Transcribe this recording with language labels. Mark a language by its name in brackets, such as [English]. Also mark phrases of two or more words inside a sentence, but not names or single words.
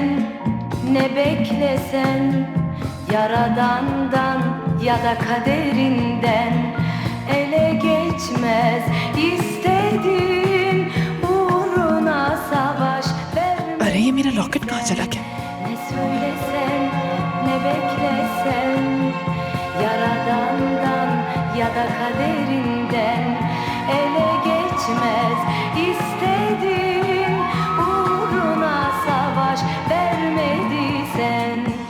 [Turkish] ne beklesen, Yaradan'dan ya da kaderinden ele geçmez. İstediğin uğruna savaş vermez. [Hindi] अरे ये मेरा लॉकेट कहाँ चला गया? [Turkish] Ne söylesen, ne beklesen, Yaradan'dan ya da kaderinden ele geçmez. İstediğin uğruna savaş vermediysen.